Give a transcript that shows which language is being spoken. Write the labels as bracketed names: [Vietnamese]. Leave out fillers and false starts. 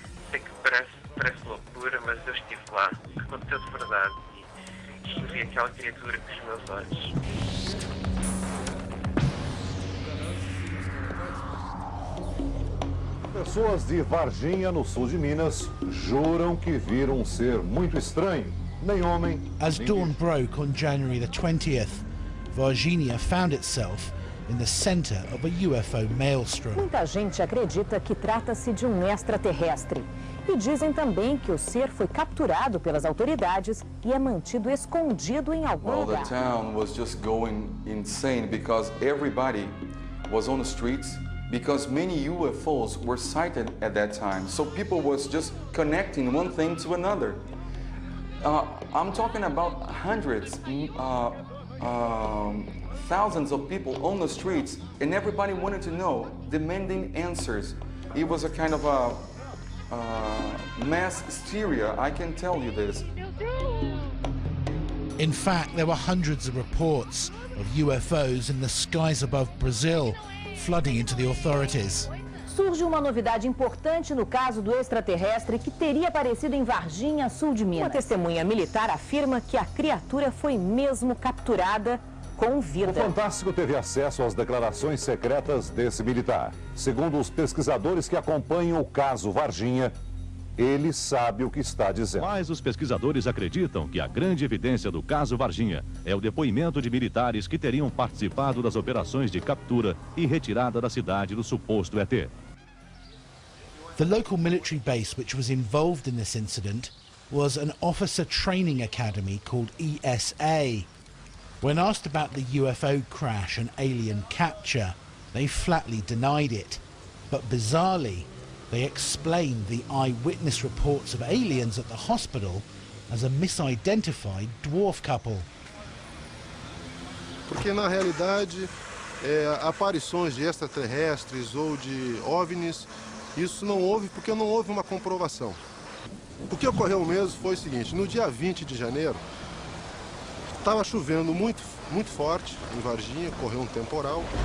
[Portuguese] Sei que parece loucura, mas eu estive lá. Aconteceu de verdade e vi aquela criatura com os meus olhos. Pessoas de Varginha, no sul de Minas, juram que viram um ser muito estranho. Nem homem. [English] As dawn broke on January the 20th, Varginha found itself in the center of a UFO maelstrom. [Portuguese] Muita gente acredita que trata-se de um extraterrestre. E dizem também que o ser foi capturado pelas autoridades e é mantido escondido em algum lugar. [English] The town was just going insane because everybody was on the streets. Because many UFOs were sighted at that time. So people was just connecting one thing to another. I'm talking about hundreds, thousands of people on the streets, and everybody wanted to know, demanding answers. It was a kind of a mass hysteria, I can tell you this. In fact, there were hundreds of reports of UFOs in the skies above Brazil, flooding into the authorities. [Portuguese] Surge uma novidade importante no caso do extraterrestre que teria aparecido em Varginha, sul de Minas. Uma testemunha militar afirma que a criatura foi mesmo capturada com vida. O Fantástico teve acesso às declarações secretas desse militar. Segundo os pesquisadores que acompanham o caso Varginha, ele sabe o que está dizendo. Mas os pesquisadores acreditam que a grande evidência do caso Varginha é o depoimento de militares que teriam participado das operações de captura e retirada da cidade do suposto ET. [English] The local military base which was involved in this incident was an officer training academy called ESA. When asked about the UFO crash and alien capture, they flatly denied it. But bizarrely, they explained the eyewitness reports of aliens at the hospital as a misidentified dwarf couple. [Portuguese] Porque na realidade, aparições de extraterrestres ou de OVNIs, isso não houve porque não houve uma comprovação. O que ocorreu mesmo foi o seguinte: no dia 20 de janeiro, estava chovendo muito forte em Varginha, ocorreu um temporal.